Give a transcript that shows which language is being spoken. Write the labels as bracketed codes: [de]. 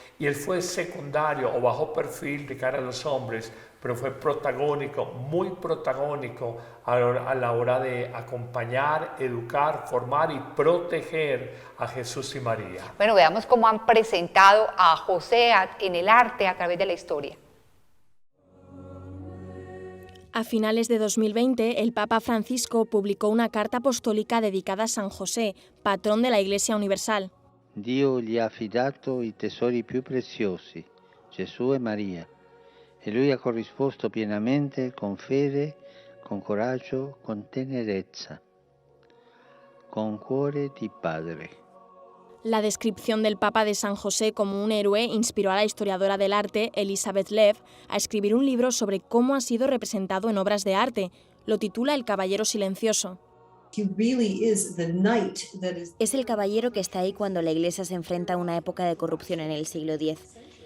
[es] Y él fue secundario o bajo perfil de cara a los hombres, pero fue protagónico, muy protagónico a la hora de acompañar, educar, formar y proteger a Jesús y María. Bueno, veamos cómo han presentado a José en el arte a través de la historia. A finales de 2020, el Papa Francisco publicó una carta apostólica dedicada a San José, patrón de la Iglesia Universal. [it] Dio gli ha affidato i tesori più preziosi, Gesù e Maria, e lui ha corrisposto pienamente con fede, con coraggio, con tenerezza, con cuore di padre. [es] La descripción del Papa de San José como un héroe inspiró a la historiadora del arte, Elizabeth Lev, a escribir un libro sobre cómo ha sido representado en obras de arte. Lo titula El Caballero Silencioso. Es el caballero que está ahí cuando la Iglesia se enfrenta a una época de corrupción en el siglo X.